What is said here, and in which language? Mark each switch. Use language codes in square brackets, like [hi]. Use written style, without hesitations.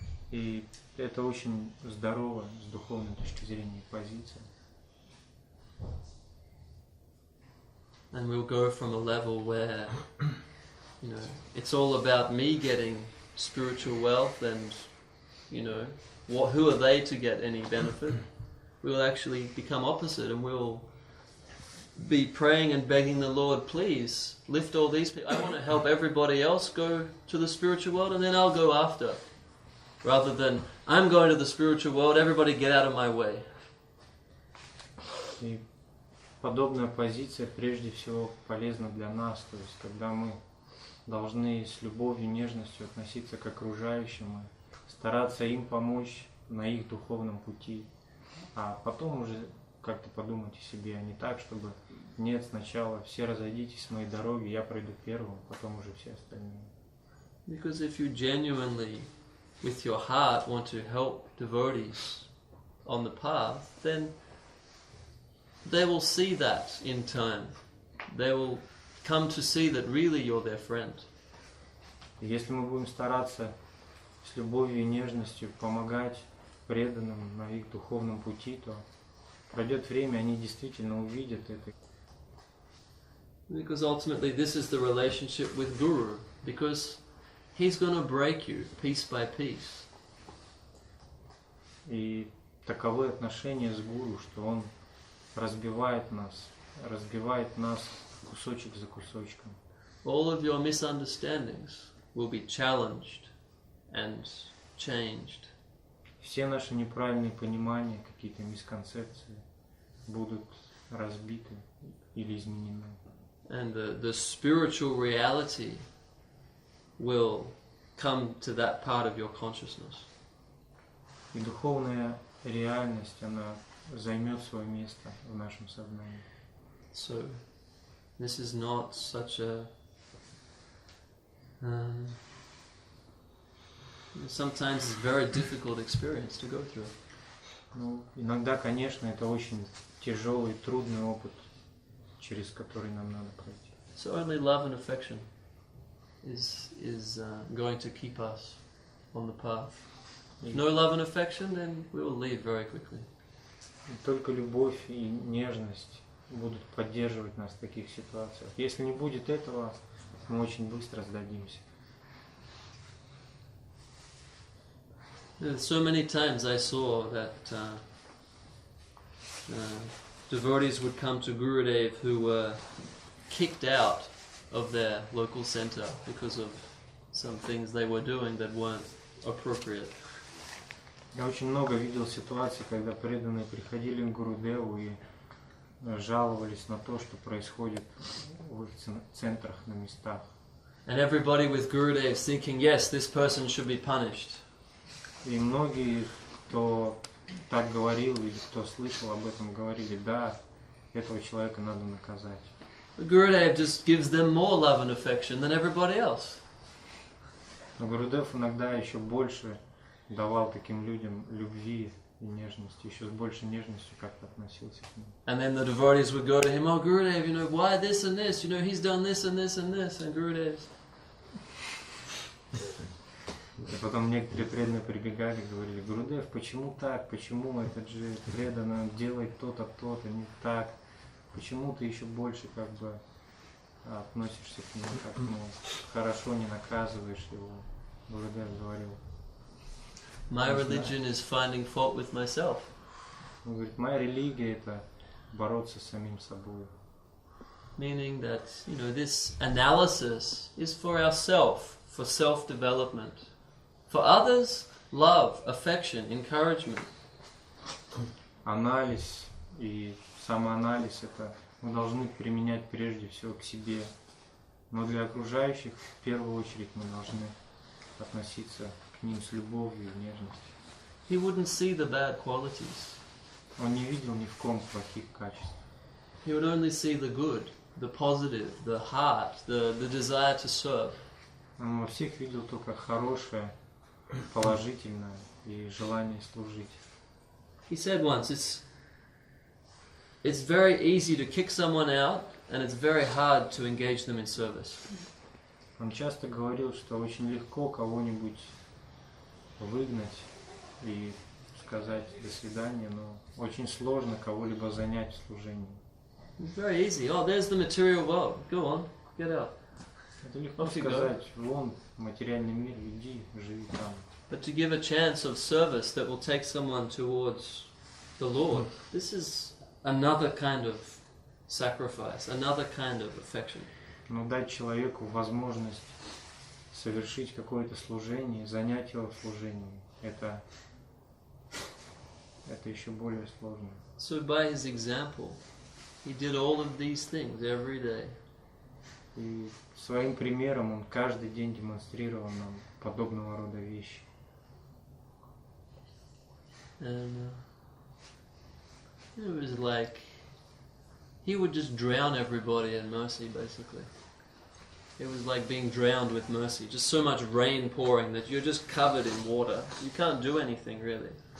[ru] И это очень здорово с духовной точки зрения позиция. [en] And we'll go from a level where, you know, it's all about me getting spiritual wealth and, you know, who are they to get any benefit? We'll actually become opposite and we'll be praying and begging the Lord, please lift all these people. I want to help everybody else go to the spiritual world and then I'll go after. Rather than, I'm going to the spiritual world, everybody get out of my way. [ru] И подобная позиция прежде всего полезна для нас, то есть когда мы должны с любовью, нежностью относиться к окружающим, и стараться им помочь на их духовном пути, а потом уже как-то подумать о себе, а не так, чтобы нет, сначала все разойдитесь с моей дороги, я пройду первым, потом уже все остальные. [en] Because if you genuinely, with your heart, want to help devotees on the path, then they will see that in time. They will come to see that really you're their friend. [ru] И если мы будем стараться с любовью и нежностью помогать преданным на их духовном пути, то пройдет время, они действительно увидят это. [en] Because ultimately this is the relationship with Guru. Because he's going to break you piece by piece. [ru] И таковы отношения с Гуру, что он разбивает нас кусочек за кусочком. [en] All of your misunderstandings will be challenged and changed. [ru] Все наши неправильные понимания, какие-то мисконцепции будут разбиты или изменены. [en] And the spiritual reality will come to that part of your consciousness. [ru] И духовная реальность, она займет свое место в нашем сознании. [en] So, this is not such a sometimes it's a very difficult experience to go through. [ru] Ну, иногда, конечно, это очень тяжелый, трудный опыт, через который нам надо пройти. [en] So only love and affection is going to keep us on the path. If no love and affection, then we will leave very quickly. [ru] И только любовь и нежность будут поддерживать нас в таких ситуациях. Если не будет этого, мы очень быстро сдадимся. [en] So many times I saw that devotees would come to Gurudev who were kicked out of their local center because of some things they were doing that weren't appropriate. [ru] Я очень много видел ситуаций, когда преданные приходили к Гурудеву и жаловались на то, что происходит в их центрах, на местах. [en] And everybody with Gurudev thinking, yes, this person should be punished. [ru] И многие, кто так говорил или кто слышал об этом, говорили, да, этого человека надо наказать. [en] But Gurudev just gives them more love and affection than everybody else. [ru] Но Гурудев иногда еще больше давал таким людям любви и нежности, еще с большей нежностью как-то относился к ним. [en] And then the devotees would go to him, oh Gurudev, you know, why this and this? You know, he's done this and this and this. And Gurudev... [ru] И потом некоторые преданные прибегали и говорили, Гурудев, почему так? Почему этот же преданный делает то-то, то-то, не так? Почему ты еще больше как бы относишься к нему, как хорошо не наказываешь его? Гурудев говорил, [en] My [ru] Не знаю. [en] religion is finding fault with myself. [ru] Он говорит, моя религия это бороться с самим собой. [en] Meaning that, this analysis is for ourself, for self-development. For others, love, affection, encouragement. [ru] Анализ и самоанализ это мы должны применять прежде всего к себе. Но для окружающих в первую очередь мы должны относиться к ним с любовью и нежностью. [en] He wouldn't see the bad qualities. [ru] Он не видел ни в ком плохих качеств. [en] He would only see the good, the positive, the heart, the desire to serve. [ru] Он во всех видел только хорошее, положительное и желание служить. [en] He said once, it's very easy to kick someone out and it's very hard to engage them in service. [ru] Он часто говорил, что очень легко кого-нибудь выгнать и сказать «до свидания», но очень сложно кого-либо занять в служении. [en] It's very easy. Oh, there's the material world. Go on, get out. [ru] Это легко [en] Off you go. [ru] сказать, вон материальный мир, иди, живи там. [en] But to give a chance of service that will take someone towards the Lord, this is another kind of sacrifice, another kind of affection. [ru] Но дать человеку возможность совершить какое-то служение, занять его в служении, это еще более сложно. [en] So by his example, he did all of these things every day. [ru] И своим примером он каждый день демонстрировал нам подобного рода вещи. [en] And it was like he would just drown everybody in mercy, basically. It was like being drowned with mercy. Just so much rain pouring that you're just covered in water. You can't do anything, really.